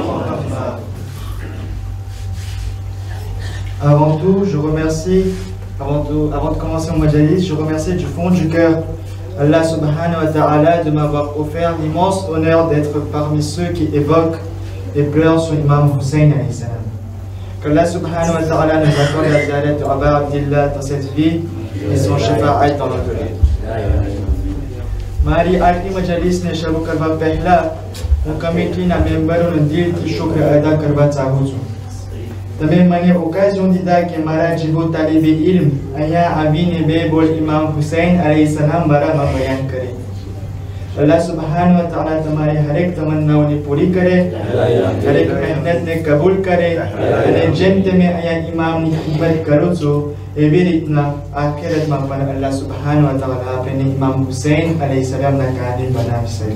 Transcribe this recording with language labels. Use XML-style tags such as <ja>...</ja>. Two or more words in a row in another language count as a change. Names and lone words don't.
<fr>Avant tout, je remercie, avant de commencer mon majalis, je remercie du fond du cœur</fr> <ar>الله سبحانه وتعالى</ar> <fr>de m'avoir offert l'immense honneur d'être parmi ceux qui évoquent et pleurent sur l'imam Hussein</fr> <ar>عليه السلام.</ar> <fr>Qu'</fr> <ar>الله سبحانه وتعالى</ar> <fr>nous accorde la ziyarat de Abba Abdillah dans cette vie et son shafa'at dans l'au-delà.</fr> <gu>મારી આખરી મજલિસ ને શરૂ કરવા પહેલાં હું કમિટીના મેમ્બરોને દિલથી શુક્ર અદા કરવા ચાહું છું. તમે મને ઓકેઝન દીધા કે મારા જીવો તાલીબે ઇલ્મ અહીંયા આવીને બે બોલ ઇમામ હુસૈન અલૈહિસ્સલામ બારામાં બયાન કરે.</gu> <ar>الله سبحانه وتعالى</ar> <gu>તમારી હરેક તમન્નાઓને પૂરી કરે, હરેક મહેનતને કબૂલ કરે અને જેમ તમે અહીંયા ઇમામની ખિદમત કરો છો એવી રીતના આખિરતમાં પણ</gu> <ar>الله سبحانه وتعالى</ar> <gu>આપણને ઇમામ હુસૈન અલૈહિસ્સલામના કાદિર બનાવી શકે.</gu>